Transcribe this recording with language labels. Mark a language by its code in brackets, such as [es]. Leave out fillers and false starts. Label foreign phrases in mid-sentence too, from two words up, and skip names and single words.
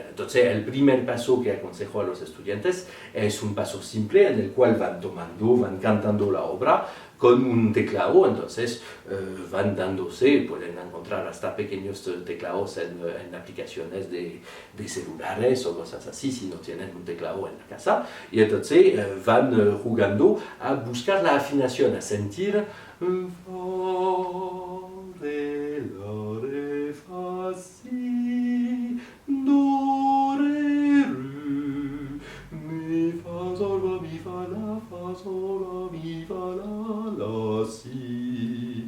[es] Entonces, el primer paso que aconsejo a los estudiantes es un paso simple en el cual van cantando la obra con un teclado, entonces van dándose, pueden encontrar hasta pequeños teclados en aplicaciones de celulares o cosas así, si no tienen un teclado en la casa, y entonces van jugando a buscar la afinación, a sentir re, la, re, fa, si, do, re, ru, mi, fa, sol, la, mi, fa, sol, la, mi, fa, la, si.